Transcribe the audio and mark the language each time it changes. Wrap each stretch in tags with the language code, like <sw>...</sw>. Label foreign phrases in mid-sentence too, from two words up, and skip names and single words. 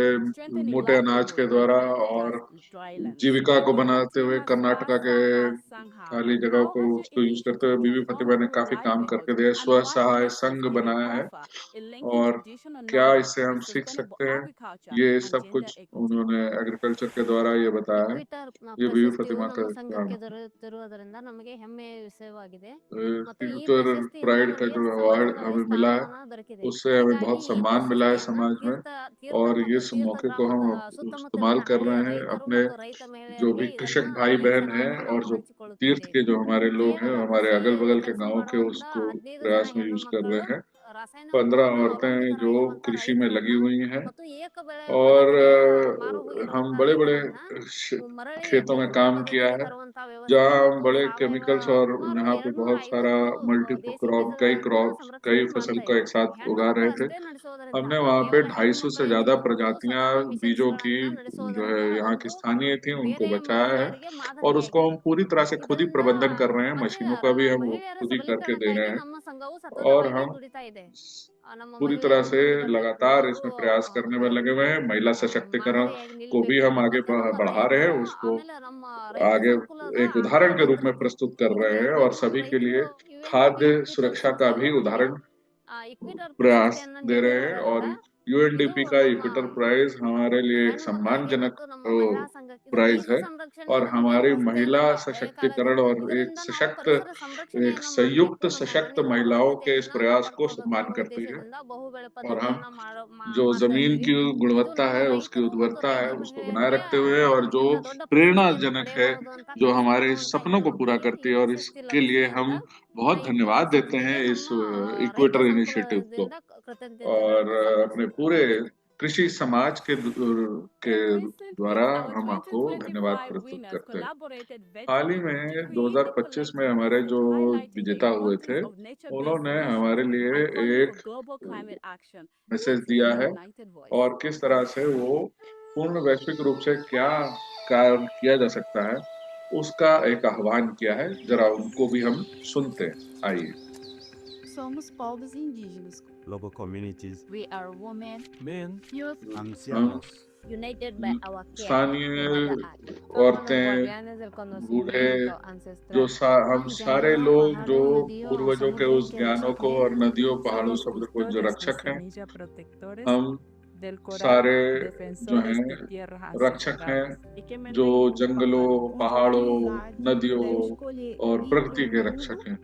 <hi>पे मोटे अनाज के द्वारा और जीविका को बनाते हुए कर्नाटका के खाली जगह को उसको यूज करते हुए बीवी फातिमा ने काफी काम करके दिया. स्व सहाय संघ बनाया है और क्या इससे हम सीख सकते हैं, ये सब कुछ उन्होंने एग्रीकल्चर के द्वारा ये बताया है. ये बीवी फातिमा का</hi> <kn>ನಮ್ಮ ಸಂಘಕ್ಕೆ</kn> <hi>काम.</hi> <kn>ದೊರೆತಿರುವುದರಿಂದ ನಮಗೆ ಹೆಮ್ಮೆಯ ವಿಷಯವಾಗಿದೆ. ಮತ್ತು ಈ</kn> <hi>तीर्थ</hi> <kn>ಪ್ರಶಸ್ತಿಯಿಂದ</kn> <hi>प्राइड का</hi> <kn>ನಮಗೆ</kn> <hi>जो अवार्ड</hi> <kn>ಸಮಾಜದಲ್ಲಿ</kn> <hi>हमें मिला है</hi> <kn>ಸ್ಥಾನಮಾನ ದೊರಕಿದೆ.</kn> <hi>उससे हमें</hi> <kn>ಹೀಗಾಗಿ</kn> <hi>बहुत</hi> <kn>ಈ</kn> <hi>सम्मान मिला है</hi> <kn>ಪ್ರಶಸ್ತಿಯನ್ನ</kn> <hi>समाज में</hi> <kn>ತೀರ್ಥ</kn> <hi>और</hi> <kn>ಮತ್ತು</kn> <hi>इस</hi> <kn>ತೀರ್ಥ</kn> <hi>मौके को</hi> <kn>ಗ್ರಾಮದ</kn> <hi>हम</hi> <kn>ಸುತ್ತಮುತ್ತಲಿನ</kn> <hi>इस्तेमाल कर</hi> <kn>ಹಳ್ಳಿಯ</kn> <hi>रहे हैं</hi> <kn>ರೈತರು</kn> <hi>अपने</hi> <kn>ಮತ್ತು ರೈತ</kn> <hi>जो</hi> <kn>ಮಹಿಳೆಯರಿಗೆ</kn> <hi>भी</hi> <kn>ಇದನ್ನ</kn> <hi>कृषक भाई</hi> <kn>ಈ</kn> <hi>बहन हैं</hi> <kn>ಸನ್ಮಾನವನ್ನು</kn> <hi>और</hi> <kn>ನಾವು</kn> <hi>जो तीर्थ</hi> <kn>ಹಂಚಿಕೊಳ್ಳುತ್ತಿದ್ದೇವೆ.</kn> <hi>के जो हमारे लोग हैं,</hi> <kn>ಕೇವಲ</kn> <hi>हमारे</hi> <kn>ಕೃಷಿ</kn> <hi>अगल बगल के</hi> <kn>ಕೆಲಸ</kn> <hi>गांवों के</hi> <kn>ಮಾಡುವಂತ</kn> <hi>उसको</hi> <kn>15 ಜನ</kn> <hi>प्रयास में</hi> <kn>ಹೆಣ್ಣು</kn> <hi>यूज कर</hi> <kn>ಮಕ್ಕಳು</kn> <hi>रहे हैं.</hi> <kn>ರಾಸಾಯನಿಕ</kn> <hi>15</hi> <kn>ಗೊಬ್ಬರವನ್ನು</kn> <hi>औरतें जो</hi> <kn>ಅವಲಂಬಿತರಾಗಿರುವಂತ</kn> <hi>कृषि में लगी</hi> <kn>ರೈತರನ್ನ</kn> <hi>हुई हैं</hi> <kn>ಮತ್ತು ಏಕ ಬೆಳೆ</kn> <hi>और</hi> <kn>ಪದ್ಧತಿಗೆ ಮಾರು ಹೋಗಿರುವಂತ</kn> <hi>हम बड़े बड़े</hi> <kn>ರೈತರನ್ನ ಮರಳಿ</kn> <hi>खेतों में</hi> <kn>ಬಹುಬೆಳೆ</kn> <hi>काम किया</hi> <kn>ಪದ್ಧತಿಗೆ</kn> <hi>है</hi> <kn>ತರುವಂತ</kn> <hi>जहाँ</hi> <kn>ವ್ಯವಸ್ಥೆ</kn> <hi>हम</hi> <kn>ಮತ್ತು</kn> <hi>बड़े</hi> <kn>ಸಾವಯವ</kn> <hi>केमिकल्स और</hi> <kn>ಸುಮಾರು</kn> <hi>यहाँ पे बहुत सारा</hi> <kn>250</kn> <hi>मल्टी</hi> <kn>ದೇಸಿ</kn> <hi>क्रॉप कई</hi> <kn>ಬೀಜಗಳನ್ನ</kn> <hi>कई</hi> <kn>ಸಂರಕ್ಷಣೆ</kn> <hi>फसल</hi> <kn>ಮಾಡ್ತಾ</kn> <hi>को</hi> <kn>ಇದ್ದೀವಿ.</kn> <hi>एक साथ</hi> <kn>ಹೆಣ್ಣು</kn> <hi>उगा</hi> <kn>ಮಕ್ಕಳು</kn> <hi>रहे थे.</hi> <kn>ಅಷ್ಟೇ ನಡೆಸೋದ್ರಿಂದ</kn> <hi>हमने वहाँ पे</hi> <kn>ಕೇವಲ ಹೆಣ್ಣು</kn> <hi>250 से</hi> <kn>ಮಕ್ಕಳಿಗೆ</kn> <hi>ज्यादा</hi> <kn>ಮತ್ತು</kn> <hi>प्रजातियां</hi> <kn>ಸದಾಯಿ</kn> <hi>बीजों की</hi> <kn>ಮಿಷನ್ಸ್ಗಳನ್ನ</kn> <hi>जो</hi> <kn>ನಡೆಸೋದ್ರಿಂದ</kn> <hi>है यहाँ की</hi> <kn>ಅದೊಂದು</kn> <hi>स्थानीय थी उनको</hi> <kn>ಬೇರೆ</kn> <hi>बचाया है</hi> <kn>ಮಹಿಳೆಯರಿಗೆ</kn> <hi>और उसको</hi> <kn>ಮಾದರಿಯಾಗಿದೆ.</kn> <hi>हम पूरी तरह से खुद ही</hi> <kn>ಇದರಿಂದ</kn> <hi>प्रबंधन कर रहे हैं.</hi> <kn>ಮತ್ತೆ</kn> <hi>मशीनों का भी हम</hi> <kn>ಮಹಿಳೆಯರ</kn> <hi>खुद ही करके दे रहे</hi> <kn>ಸಬಲೀಕರಣಕ್ಕಾಗಿ</kn> <hi>हैं</hi> <kn>ನಮ್ಮ ಸಂಘವು</kn> <hi>और</hi> <kn>ಸತತವಾಗಿ</kn> <hi>हम</hi> <kn>ದುಡಿತಾ ಇದೆ. ನಮ್ಮ</kn> <hi>पूरी तरह</hi> <kn>ಮಹಿಳೆಯರು</kn> <hi>से</hi> <kn>ಮುಂದೆ ಬರ್ಬೇಕು,</kn> <hi>लगातार</hi> <kn>ಅವರು</kn> <hi>इसमें प्रयास करने में लगे हुए हैं. महिला सशक्तिकरण</hi> <kn>ಮಾದರಿಯಾಗಿ</kn> <hi>को भी</hi> <kn>ನಿಲ್ಲಬೇಕು.</kn> <hi>हम आगे</hi> <kn>ಮತ್ತೆ ನಮ್ಮ</kn> <hi>बढ़ा रहे</hi> <kn>ರೈತರು</kn> <hi>हैं, उसको</hi> <kn>ಆಮೇಲೆ ನಮ್ಮ ರೈತ</kn> <hi>आगे</hi> <kn>ಸಂಕುಲದ</kn> <hi>एक</hi> <kn>ಆಹಾರ</kn> <hi>उदाहरण के रूप में</hi> <kn>ಭದ್ರತೆ</kn> <hi>प्रस्तुत कर</hi> <kn>ಇದು</kn> <hi>रहे हैं और</hi> <kn>ಇರಬೇಕು.</kn> <hi>सभी के</hi> <kn>ರೈತರು</kn> <hi>लिए</hi> <kn>UNDP</kn> <hi>खाद्य</hi> <kn>ಇಕ್ವಿಟಲ್</kn> <hi>सुरक्षा का भी</hi> <kn>ಸಂಸ್ಥೆಯು ನಮಗೆ</kn> <hi>उदाहरण</hi> <kn>ಇಕ್ವಿಟಲ್</kn> <hi>प्रयास</hi> <kn>ಪ್ರಶಸ್ತಿಯನ್ನ</kn> <hi>दे रहे हैं. और</hi> <kn>ನೀಡಿರುವುದರಿಂದ ಇದು</kn> <hi>यूएनडीपी का</hi> <kn>ನಮ್ಮ</kn> <hi>इक्विटर प्राइज हमारे लिए एक</hi> <kn>ಹೆಣ್ಣು ಮಕ್ಕಳಿಗೆ</kn> <hi>सम्मानजनक</hi> <kn>ಮತ್ತು ನಮ್ಮ ಮಹಿಳಾ ಸಂಘಕ್ಕೆ ಇದು</kn> <hi>प्राइज</hi> <kn>ನೀರು</kn> <hi>है</hi> <kn>ಸಂರಕ್ಷಣೆ</kn> <hi>और</hi> <kn>ಇದು ನಮಗೆ</kn> <hi>हमारी</hi> <kn>ಹೊಸತೇನಲ್ಲ.</kn> <hi>महिला</hi> <kn>ಹಳೆಯ</kn> <hi>सशक्तिकरण</hi> <kn>ಕಾಲದಿಂದ</kn> <hi>और एक</hi> <kn>ಇದರಿಂದ ನಾವು</kn> <hi>सशक्त</hi> <kn>ಪರಿಸರ</kn> <hi>एक</hi> <kn>ಸಂರಕ್ಷಣೆಯನ್ನ</kn> <hi>संयुक्त</hi> <kn>ಮಾಡಬೇಕು, ನಮ್ಮ</kn> <hi>सशक्त</hi> <kn>ಮಣ್ಣಿನ</kn> <hi>महिलाओं के इस</hi> <kn>ಫಲವತ್ತತೆಯನ್ನ</kn> <hi>प्रयास को</hi> <kn>ಕಾಪಾಡ್ಕೊಳ್ಬೇಕು</kn> <hi>सम्मान</hi> <kn>ಅನ್ನೋ</kn> <hi>करती है.</hi> <kn>ಉದ್ದೇಶದಿಂದ ಬಹುಬೆಳೆ</kn> <hi>और हम</hi> <kn>ಪದ್ಧತಿಯನ್ನ</kn> <hi>जो</hi> <kn>ಮಾಡ್ತಾ</kn> <hi>जमीन</hi> <kn>ಇದ್ದೀವಿ.</kn> <hi>की</hi> <kn>ಇದು</kn> <hi>गुणवत्ता</hi> <kn>ನಮ್ಮ</kn> <hi>है, उसकी</hi> <kn>ರೈತರು ಮತ್ತು</kn> <hi>उर्वरता है,</hi> <kn>ರೈತ</kn> <hi>उसको बनाए</hi> <kn>ಮಹಿಳೆಯರಿಗೆ</kn> <hi>रखते हुए और जो</hi> <kn>ಇಂಥ ದೊಡ್ಡ ಪ್ರಶಸ್ತಿಯನ್ನು</kn> <hi>प्रेरणाजनक है,</hi> <kn>ಪಡೆಯಬಹುದು ಅಂತ</kn> <hi>जो</hi> <kn>ಕನಸು</kn> <hi>हमारे</hi> <kn>ಕಾಣುವಂತ</kn> <hi>सपनों को पूरा</hi> <kn>ಹೆಣ್ಮಕ್ಳಿಗೆ</kn> <hi>करती</hi> <kn>ಈ</kn> <hi>है और</hi> <kn>ಪ್ರಶಸ್ತಿ</kn> <hi>इसके लिए</hi> <kn>ಲಭಿಸಿದೆ</kn> <hi>हम</hi> <kn>ಅಂತ</kn> <hi>बहुत धन्यवाद</hi> <kn>ಇಕ್ವಿಟಲ್</kn> <hi>देते हैं</hi> <kn>ಸಂಸ್ಥೆಗೆ</kn> <hi>इस</hi> <kn>ನಮ್ಮ ರೈತ</kn> <hi>इक्वेटर इनिशिएटिव को</hi> <kn>ಸಂಕುಲದಿಂದ ಕೃತಜ್ಞತೆಯನ್ನು</kn> <hi>और अपने</hi> <kn>ಸಲ್ಲಿಸುತ್ತೇವೆ.</kn> <hi>पूरे कृषि समाज के द्वारा हम</hi> <en>Our</en> <hi>आपको धन्यवाद</hi> <en>2025</en> <hi>प्रस्तुत</hi> <en>winners</en> <hi>करते हैं.</hi> <en>collaborated</en> <hi>हाल ही</hi> <en>virtually</en> <hi>में</hi> <en>to create the</en> <hi>2025 में</hi> <en>collective</en> <hi>हमारे</hi> <en>message</en> <hi>जो</hi> <en>highlighting the</en> <hi>विजेता हुए</hi> <en>importance</en> <hi>थे,</hi> <en>of nature-based</en> <hi>उन्होंने</hi> <en>solutions</en> <hi>हमारे लिए</hi> <en>and calling for</en> <hi>एक</hi> <en>global climate action</en> <hi>मैसेज</hi> <en>with</en> <hi>दिया</hi> <en>a</en> <hi>है</hi> <en>united voice.</en> <hi>और किस तरह से वो पूर्ण वैश्विक रूप से क्या कार्य किया जा सकता है उसका एक आह्वान किया है. जरा उनको भी हम सुनते हैं. आइए.</hi> <pt>Somos povos indígenas.</pt> <en>Local communities, We are women, men, youth,</en> <es>ancianos,</es> <en>united by our care</en> <hi>स्थानीय</hi> <en>for Mother Earth.</en> <hi>औरतें, बूढ़े, हम सारे लोग जो पूर्वजों के उस ज्ञानों को और नदियों, पहाड़ों, समुद्र को जो रक्षक हैं, हम सारे जो हैं रक्षक हैं, जो जंगलों, पहाड़ों, नदियों और प्रकृति के रक्षक हैं।</hi>